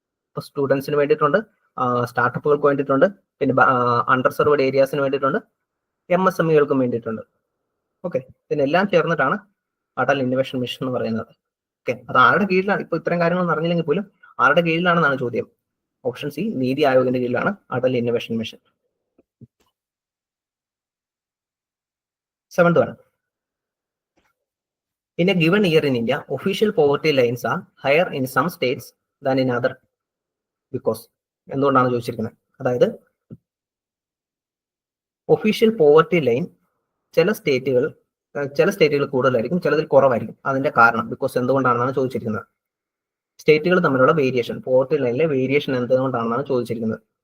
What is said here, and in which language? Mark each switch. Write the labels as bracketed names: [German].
[Malayalam] ഇപ്പൊ സ്റ്റുഡൻസിന് വേണ്ടിയിട്ടുണ്ട്, സ്റ്റാർട്ടപ്പുകൾക്ക് വേണ്ടിയിട്ടുണ്ട്, പിന്നെ അണ്ടർസർവ്ഡ് ഏരിയാസിന് വേണ്ടിയിട്ടുണ്ട്, MSME-കൾക്കും വേണ്ടിയിട്ടുണ്ട്. ഓക്കെ, ഇതിനെല്ലാം ചേർന്നിട്ടാണ് അടൽ ഇന്നോവേഷൻ മിഷൻ എന്ന് പറയുന്നത്. ഓക്കെ, അത് ആരുടെ കീഴിലാണ്? ഇപ്പൊ ഇത്തരം കാര്യങ്ങളൊന്നും അറിഞ്ഞില്ലെങ്കിൽ പോലും ആരുടെ കീഴിലാണെന്നാണ് ചോദ്യം. ഓപ്ഷൻ സി നീതി ആയോഗിന്റെ കീഴിലാണ് Atal innovation mission. [English] 7th one, in a given year in India, official poverty lines are higher in some states than in other. [Malayalam] Because എന്തുകൊണ്ടാണ് ചോദിച്ചിരിക്കുന്നത്? അതായത് ഒഫീഷ്യൽ പോവർട്ടി ലൈൻ ചില സ്റ്റേറ്റുകൾ ചില സ്റ്റേറ്റുകൾ കൂടുതലായിരിക്കും, ചിലതിൽ കുറവായിരിക്കും. അതിന്റെ കാരണം ബിക്കോസ് എന്തുകൊണ്ടാണെന്നാണ് ചോദിച്ചിരിക്കുന്നത്. സ്റ്റേറ്റുകൾ തമ്മിലുള്ള വേരിയേഷൻ, പോവർട്ടി ലൈനിലെ വേരിയേഷൻ എന്തുകൊണ്ടാണെന്നാണ് ചോദിച്ചിരിക്കുന്നത്.